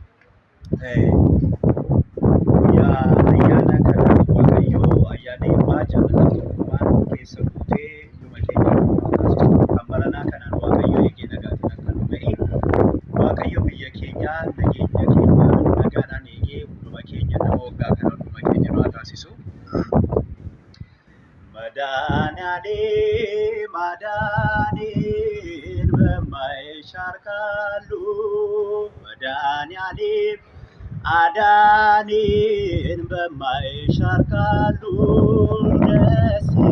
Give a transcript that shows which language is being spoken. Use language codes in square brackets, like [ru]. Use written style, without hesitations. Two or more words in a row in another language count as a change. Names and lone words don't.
[om] ayyaana irraa jaallatanii keessa buutee dhuma keenya kan baranaa kanaan waaqayyo eegee nagaatiin akka nu ga'e waaqayyo biyya keenya nageenya keenya nagaadhaan eegee dhuma keenya nama waggaa kana dhuma keenya nu haa taasisu. [am] መድኃኒዓለም በማይሻር ቃሉ መድኃኒዓለም አዳኔን በማይሻር ቃሉ ደስ